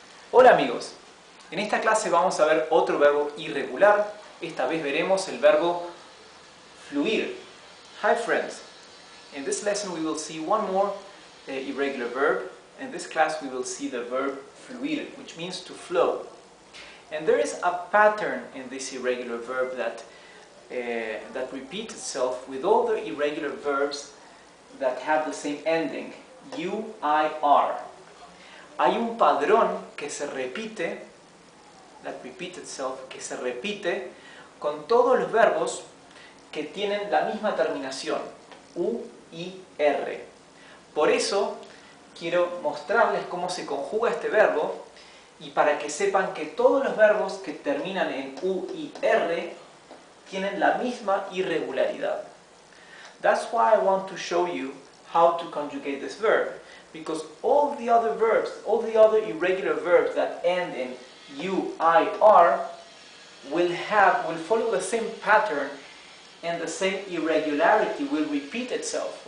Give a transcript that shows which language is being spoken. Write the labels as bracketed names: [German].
[Spanish] Hola amigos, en esta clase vamos a ver otro verbo irregular. Esta vez veremos el verbo fluir. [English] Hi friends, in this lesson we will see one more irregular verb. In this class we will see the verb fluir, which means to flow. And there is a pattern in this irregular verb that repeats itself with all the irregular verbs that have the same ending, UIR. [Spanish] Hay un padrón que se repite, [English] that repeats itself, [Spanish] que se repite con todos los verbos que tienen la misma terminación, U y R. Por eso quiero mostrarles cómo se conjuga este verbo y para que sepan que todos los verbos que terminan en U y R tienen la misma irregularidad. [English] That's why I want to show you how to conjugate this verb. Because all the other verbs, all the other irregular verbs that end in UIR will follow the same pattern and the same irregularity will repeat itself.